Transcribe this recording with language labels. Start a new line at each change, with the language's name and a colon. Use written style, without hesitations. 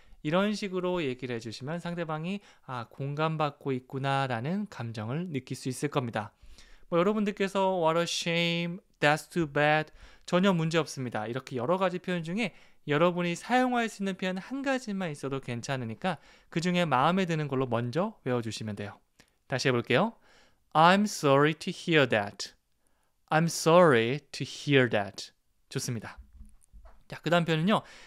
Korean: 이런 식으로 얘기를 해주시면 상대방이 공감받고 있구나 라는 감정을 느낄 수 있을 겁니다. 여러분들께서
English: what a shame, that's too bad
Korean: 전혀 문제 없습니다. 이렇게 여러 가지 표현 중에 여러분이 사용할 수 있는 표현 한 가지만 있어도 괜찮으니까 그 중에 마음에 드는 걸로 먼저 외워주시면 돼요. 다시 해볼게요.
English: I'm sorry to hear that. I'm sorry to hear that.
Korean: 좋습니다. 자, 그 다음 표현은요.